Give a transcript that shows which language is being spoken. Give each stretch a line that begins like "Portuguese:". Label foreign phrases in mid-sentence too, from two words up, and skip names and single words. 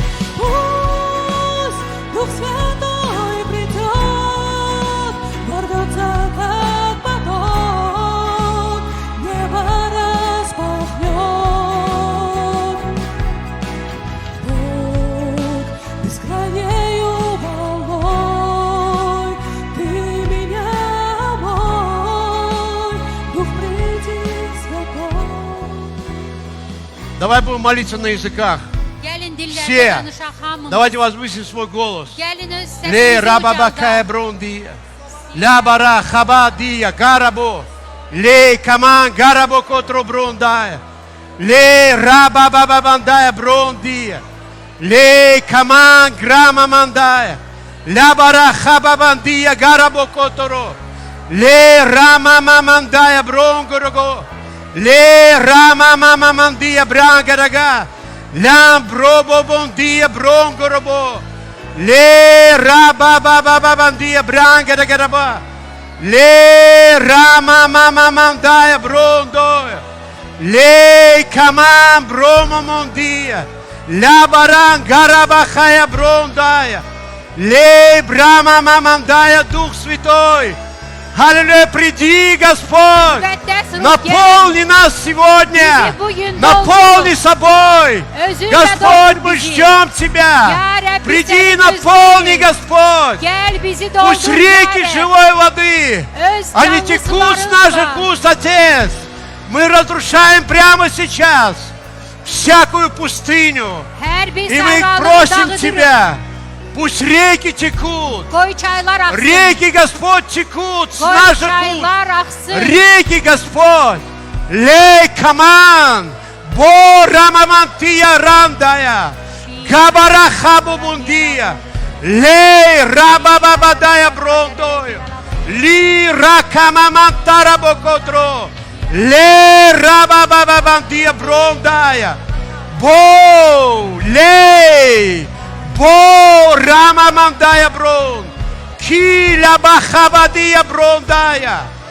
Russian: Пусть Дух Святой придет, ворвется как поток, небо распахнет, Бог бескрайнею волной, Ты меня, мой Дух, приди святой. Давай будем молиться на языках.
Azerbaijani: Gəlin dillərdə
Russian: Все.
Azerbaijani: danışaq hamımız.
Russian: Давайте возвысим свой голос.
Azerbaijani: Gəlin öz Ле səsimizi рабабакая ucaldaq. брундия. Ля бара хабадия гарабо. Ле каман гарабо котро брундая. Ле рабабабандая брундия. Ле каман грама мандая. Ля бара хабабандия гарабо котро. Ле рама мамандая бронгорого. Ле рама мамандия брангарага. Лям бробо бондия бронгороbo. Le rababababandia branca da garaba. Le rama mama mandaya brondo. Le kaman bromo mondia. La baran garabахая брондая. Le брама мамандая
Russian: Дух Святой. Аллилуйя, приди, Господь.
Azerbaijani: Müqəddəs ruh
Russian: Наполни нас сегодня.
Turkish: Bizi bugün
Russian: Наполни собой.
Azerbaijani: Özünlə
Russian: Господь,
Azerbaijani: doldur
Russian: мы
Azerbaijani: bizi.
Russian: ждем Тебя.
Turkish: Ya Rabbi,
Russian: Приди,
Turkish: seni
Russian: наполни,
Turkish: özlüyoruz.
Russian: Господь.
Azerbaijani: Gəl bizi
Russian: Пусть
Azerbaijani: doldur.
Russian: реки
Azerbaijani: Ya Rab.
Russian: живой воды,
Azerbaijani: Öz
Russian: они
Azerbaijani: canlı
Russian: текут с
Azerbaijani: sularınla.
Russian: наших уст, Отец. Мы разрушаем прямо сейчас всякую пустыню.
Azerbaijani: Hər bir
Russian: И мы
Azerbaijani: səhranı
Russian: просим
Azerbaijani: dağıdırıq.
Russian: Тебя, пусть реки текут.
Azerbaijani: Qoy çaylar axsın.
Russian: Реки, Господь, текут с
Azerbaijani: Qoy
Russian: наших уст.
Azerbaijani: çaylar axsın.
Russian: Реки, Господь, лей каман, бора мамантия рандая, габара хабубундия, лей рабабабадая брондою, ли ракамамантара бокотро, лей рабабабандия брондая, бо, лей, бо рамамандая брон, киля бахабадия брондая.